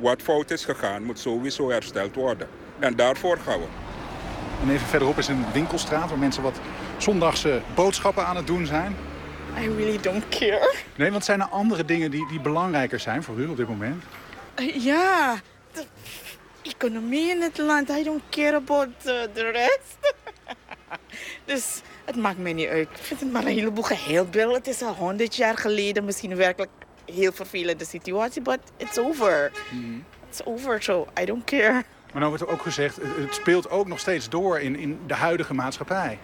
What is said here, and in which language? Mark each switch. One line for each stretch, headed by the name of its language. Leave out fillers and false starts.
Dutch: Wat fout is gegaan, moet sowieso hersteld worden. En daarvoor gaan we. En even verderop is een winkelstraat waar mensen wat zondagse boodschappen aan het doen zijn?
English: I really don't care.
Dutch: Nee, want zijn er andere dingen die belangrijker zijn voor u op dit moment? Ja, de economie in het land.
English: I don't care about the rest.
Dutch: Dus het maakt mij niet uit. Ik vind het maar een heleboel geheelbil. Het is al 100 jaar geleden misschien werkelijk een heel vervelende situatie.
English: But it's over. Mm. It's over, so I don't care.
Dutch: Maar nou wordt er ook gezegd, het speelt ook nog steeds door in de huidige maatschappij.